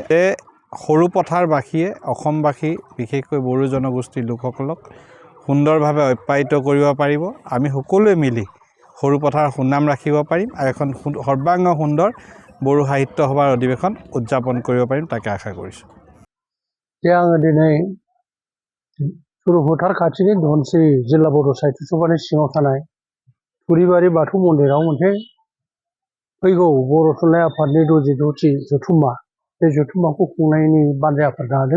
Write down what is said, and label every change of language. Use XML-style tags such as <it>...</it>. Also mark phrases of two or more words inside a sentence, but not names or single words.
<as>সৰুপথাৰবাসীয়ে অসমবাসী বিশেষকৈ বড়ো জনগোষ্ঠীৰ লোকসকলক সুন্দৰভাৱে অপ্যায়িত কৰিব পাৰিব। আমি সকলোৱে মিলি সৰুপথাৰ সুনাম ৰাখিব পাৰিম আৰু এখন সৰ্বাংগ সুন্দৰ বড়ো সাহিত্য সভাৰ অধিৱেশন উদযাপন কৰিব পাৰিম, তাকে আশা কৰিছোঁ।</as> <brx>आङो दिनै सुरुपथार खाथिनि धनसिरि जिल्ला बर' साहित्य सभानि सिङाव थानाय थुरिबारि बाथौ मन्दिराव मोनसे फैगौ बर' थुनलाइ आफादनि 66थि जथुम्मा बे जथुम्माखौ खुंनायनि बानजाय आफाद लादों।</brx>